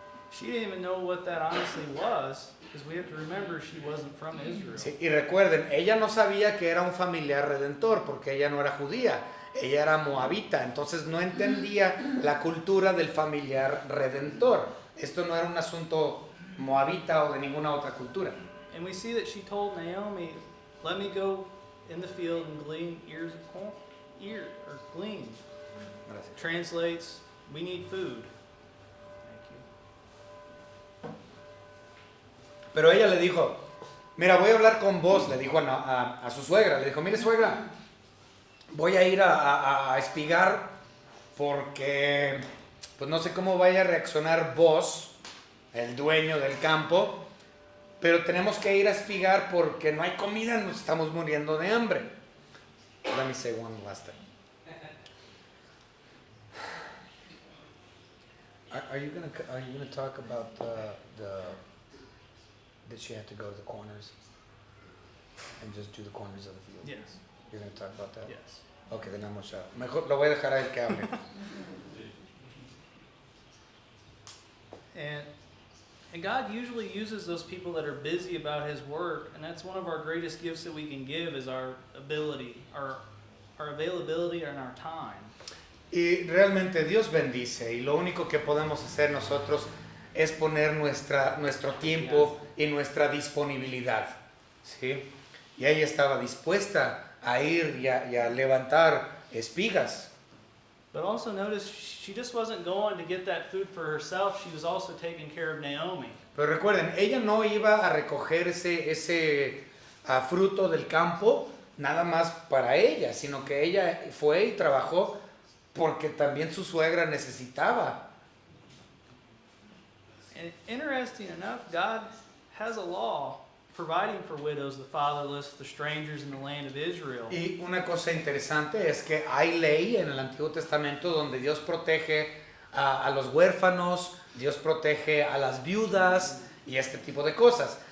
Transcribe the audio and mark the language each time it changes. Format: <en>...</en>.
<en>She didn't even know what that honestly was, because we have to remember she wasn't from Israel.</en> <es>Sí, y recuerden, ella no sabía que era un familiar redentor porque ella no era judía, ella era moabita, entonces no entendía la cultura del familiar redentor. Esto no era un asunto moabita o de ninguna otra cultura.</es> <en>And we see that she told Naomi, let me go in the field and glean ears of corn. Glean.</en> <es>Gracias.</es> <en>Translates, we need food. Thank you.</en> <es>Pero ella le dijo, mira, voy a hablar con vos, le dijo a su suegra. Le dijo, mire suegra, voy a ir a espigar porque pues no sé cómo vaya a reaccionar vos, el dueño del campo, pero tenemos que ir a espigar porque no hay comida, nos estamos muriendo de hambre.</es> <en>Let me say one last thing. Are you gonna talk about that she had to go to the corners and just do the corners of the field? Yes. You're gonna talk about that? Yes. Okay, then I'm gonna shut up.</en> <es>Mejor lo voy a dejar a él que hable.</es> <en>And God usually uses those people that are busy about His work, and that's one of our greatest gifts that we can give is our ability, our availability and our time.</en> <es>Y realmente Dios bendice y lo único que podemos hacer nosotros es poner nuestro tiempo y nuestra disponibilidad, ¿sí? Y ella estaba dispuesta a ir y a levantar espigas.</es> <en>But also notice she just wasn't going to get that food for herself, she was also taking care of Naomi.</en> <es>Pero recuerden, ella no iba a recoger ese fruto del campo nada más para ella, sino que ella fue y trabajó porque también su suegra necesitaba.</es> <en>And interesting enough, God has a law providing for widows, the fatherless, the strangers in the land of Israel.</en> <es>Y una cosa interesante es que hay ley en el Antiguo Testamento donde Dios protege a los huérfanos, Dios protege a las viudas y este tipo de cosas.</es>